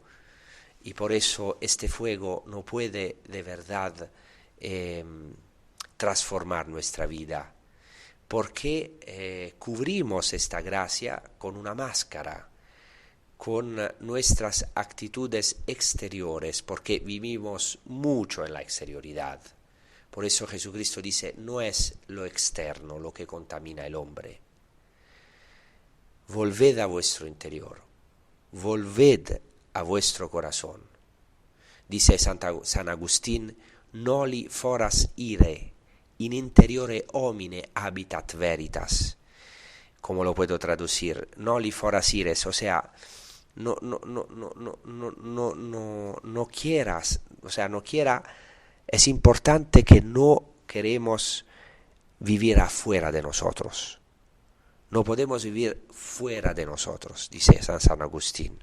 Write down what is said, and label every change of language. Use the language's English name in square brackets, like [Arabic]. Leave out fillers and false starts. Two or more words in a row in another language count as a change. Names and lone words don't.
[Spanish] Y por eso este fuego no puede de verdad transformar nuestra vida, porque cubrimos esta gracia con una máscara, con nuestras actitudes exteriores, porque vivimos mucho en la exterioridad. Por eso Jesucristo dice, no es lo externo lo que contamina el hombre. Volved a vuestro interior, volved a vuestro corazón. Dice San Agustín, [Latin] noli foras ire, in interiore homine habitat veritas. [Spanish] ¿Cómo lo puedo traducir? [Latin] Noli foras ires, [Spanish] o sea, no quieras, o sea, no quiera, es importante que no queremos vivir afuera de nosotros. No podemos vivir fuera de nosotros, dice San Agustín.